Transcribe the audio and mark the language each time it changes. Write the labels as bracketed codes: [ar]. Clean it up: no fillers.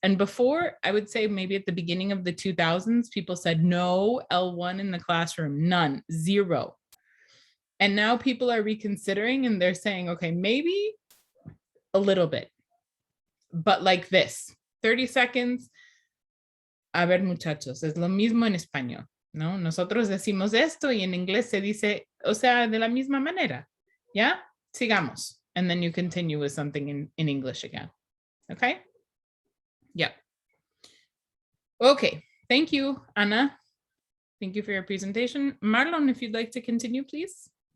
[en] And before, I would say maybe at the beginning of the 2000s, people said no L1 in the classroom, none, zero. And now people are reconsidering and they're saying, okay, maybe a little bit, but like this, 30 seconds. [es] A ver, muchachos, es lo mismo en español, ¿no? Nosotros decimos esto y en inglés se dice, o sea, de la misma manera. ¿Ya? Sigamos. [en] And then you continue with something in English again. Okay? Yeah. Okay. Thank you, Anna. Thank you for your presentation. Marlon, if you'd like to continue, please.